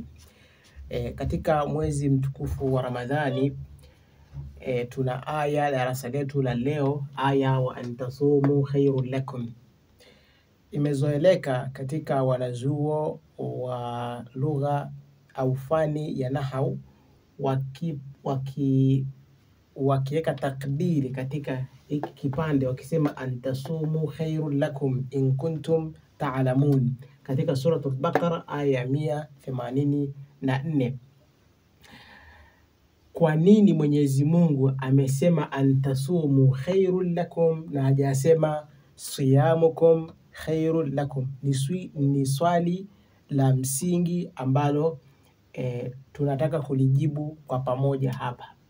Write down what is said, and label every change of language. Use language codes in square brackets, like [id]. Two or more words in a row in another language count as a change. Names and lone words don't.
[sw] Katika mwezi mtukufu wa Ramadhani tuna aya darasa letu la leo, aya [ar] وأن تصوموا خير لكم. [sw] Imezoeleka katika wanazuo wa lugha au fani ya nahau wakiweka takdiri katika hiki kipande wakisema [ar] أن تصوموا خير لكم إن كنتم تعلمون, [sw] katika suratul Baqara aya 184. Kwa nini Mwenyezi Mungu amesema [ar] أن تصوموا خير لكم [sw] na hajasema [ar] صيامكم خير لكم? [sw] Ni swali la msingi ambalo tunataka kulijibu kwa pamoja hapa.